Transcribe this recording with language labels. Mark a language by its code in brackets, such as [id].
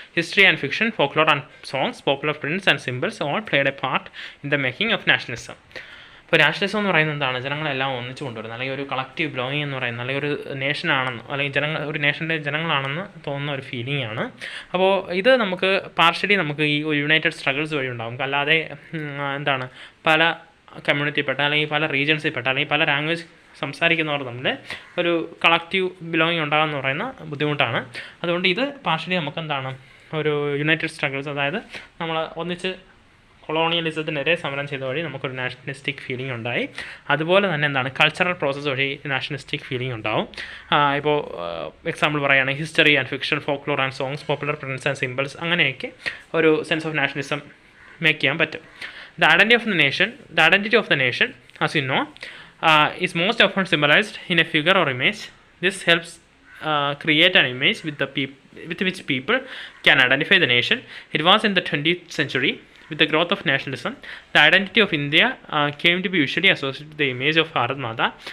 [en] History and fiction, folklore and songs, popular prints and symbols all played a part in the making of nationalism. [ml] ഇപ്പോൾ nationalism എന്ന് പറയുന്നത് എന്താണ്, ജനങ്ങളെല്ലാം ഒന്നിച്ചു കൊണ്ടുവരുന്നത്, അല്ലെങ്കിൽ ഒരു കളക്റ്റീവ് ബിലോങ്ങിങ് എന്ന് പറയുന്നത്, അല്ലെങ്കിൽ ഒരു നേഷനാണെന്ന്, അല്ലെങ്കിൽ ഒരു നേഷൻ്റെ ജനങ്ങളാണെന്ന് തോന്നുന്ന ഒരു ഫീലിംഗ് ആണ്. അപ്പോൾ ഇത് നമുക്ക് പാർഷ്യലി നമുക്ക് ഈ ഒരു യുണൈറ്റഡ് സ്ട്രഗിൾസ് വഴി ഉണ്ടാകും. അല്ലാതെ എന്താണ്, പല കമ്മ്യൂണിറ്റിയിൽപ്പെട്ട അല്ലെങ്കിൽ പല റീജിയൻസിൽപ്പെട്ട അല്ലെങ്കിൽ പല ലാംഗ്വേജ് സംസാരിക്കുന്നവർ തമ്മിൽ ഒരു കളക്റ്റീവ് ബിലോങ്ങിങ് ഉണ്ടാകുമെന്ന് പറയുന്ന ബുദ്ധിമുട്ടാണ്. അതുകൊണ്ട് ഇത് പാർഷ്യലി നമുക്ക് എന്താണ്, ഒരു യുണൈറ്റഡ് സ്ട്രഗിൾസ്, അതായത് നമ്മൾ ഒന്നിച്ച് കൊളോണിയലിസത്തിനെതിരെ സമരം ചെയ്ത വഴി നമുക്കൊരു നാഷണലിസ്റ്റിക് ഫീലിംഗ് ഉണ്ടായി. അതുപോലെ തന്നെ എന്താണ്, കൾച്ചറൽ പ്രോസസ്സ് വഴി നാഷണലിസ്റ്റിക് ഫീലിംഗ് ഉണ്ടാവും. ഇപ്പോൾ എക്സാമ്പിൾ പറയുകയാണെങ്കിൽ [en] history and fiction, folklore and songs, popular prints and symbols, [ml] അങ്ങനെയൊക്കെ ഒരു സെൻസ് ഓഫ് നാഷണലിസം മേക്ക് ചെയ്യാൻ പറ്റും. [en] The identity of the nation, as you know, is most often symbolized in a figure or image. This helps create an image with which people can identify the nation. It was in the 20th century, with the growth of nationalism, the identity of India came to be usually associated with the image of Bharat Mata.